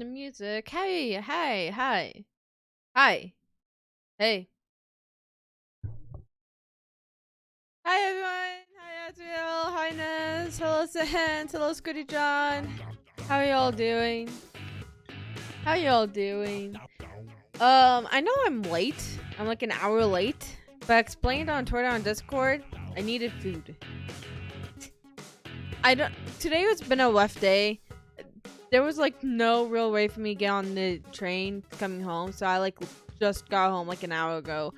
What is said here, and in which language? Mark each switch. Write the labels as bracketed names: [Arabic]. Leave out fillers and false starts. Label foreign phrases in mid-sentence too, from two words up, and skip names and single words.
[English] music. Hey, hi, hi, hi, hey. Hi everyone. Hi Azriel. Hi Nez. Hello Sahent. Hello Scooty John. How are y'all doing? How y'all doing? I know I'm late. I'm like an hour late, but I explained on Twitter on Discord. I needed food. I don't. Today has been a rough day. There was like no real way for me to get on the train coming home, so I like just got home like an hour ago.